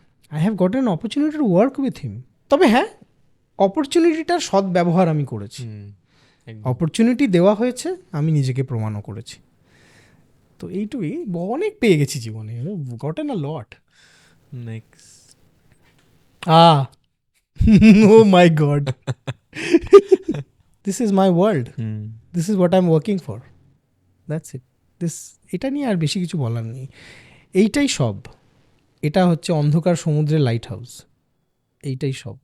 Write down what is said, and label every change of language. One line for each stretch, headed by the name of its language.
English: I have got an opportunity to work with him.
Bangla: তবে হ্যাঁ, অপরচুনিটিটার সৎ ব্যবহার আমি করেছি। অপরচুনিটি দেওয়া হয়েছে, আমি নিজেকে প্রমাণও করেছি। তো এইটুকুই, অনেক পেয়ে গেছি জীবনে,
English: Gotten a lot. Next oh my god, this is my world, this is what I'm working for, that's it.
Bangla: এটা নিয়ে আর বেশি কিছু বলার নেই, এইটাই সব। এটা হচ্ছে অন্ধকার সমুদ্রের লাইট হাউস, এইটাই সব।